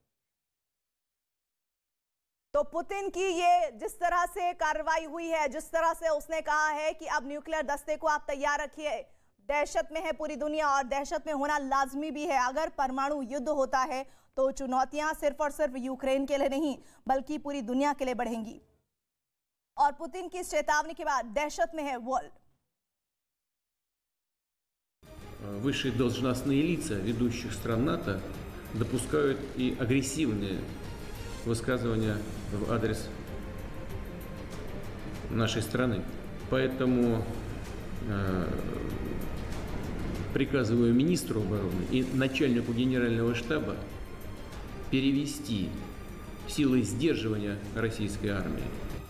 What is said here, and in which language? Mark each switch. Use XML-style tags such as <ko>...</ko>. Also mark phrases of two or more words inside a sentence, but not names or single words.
<hi>तो पुतिन की ये जिस तरह से कार्रवाई हुई है, जिस तरह से उसने कहा है कि अब न्यूक्लियर दस्ते को आप तैयार रखिए, दहशत में है पूरी दुनिया और दहशत में होना लाजमी भी है। अगर परमाणु युद्ध होता है तो चुनौतियां सिर्फ और सिर्फ यूक्रेन के लिए नहीं बल्कि पूरी दुनिया के लिए बढ़ेंगी। और पुतिन की चेतावनी के बाद दहशत में है वर्ल्ड।</hi> <ru>Высшие должностные лица ведущих стран НАТО допускают и агрессивные высказывания в адрес нашей страны. Поэтому приказываю министру обороны и начальнику генерального штаба перевести силы сдерживания российской армии</ru>